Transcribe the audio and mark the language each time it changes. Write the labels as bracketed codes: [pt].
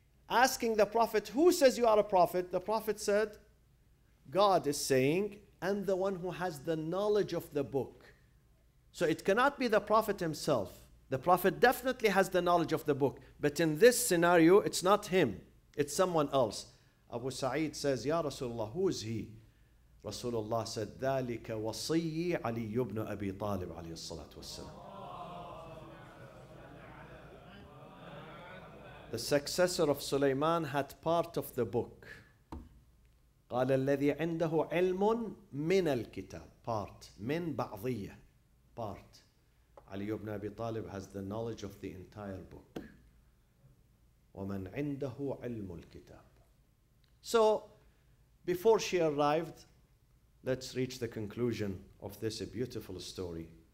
[en] Asking the Prophet, who says you are a prophet? The Prophet said, God is saying, and the one who has the knowledge of the book. So it cannot be the Prophet himself. The Prophet definitely has the knowledge of the book. But in this scenario, it's not him. It's someone else. Abu Sa'id says, Ya Rasulullah, who is he? Rasulullah said, [ar] ذَلِكَ وَصِيِّي عَلِيُّ بْنُ أَبِي طَالِبٍ عَلَيْهِ الصَّلَاةُ وَالسَّلَامُ. [en] The successor of Sulaiman had part of the book. [ar] قال الذي عنده علم من الكتاب. [en] Part. [ar] من بعضية. [en] Part. Ali ibn Abi Talib has the knowledge of the entire book. [ar] وَمَنْ عِنْدَهُ عِلْمُ الْكِتَابِ. [en] So, before she arrived, let's reach the conclusion of this beautiful story.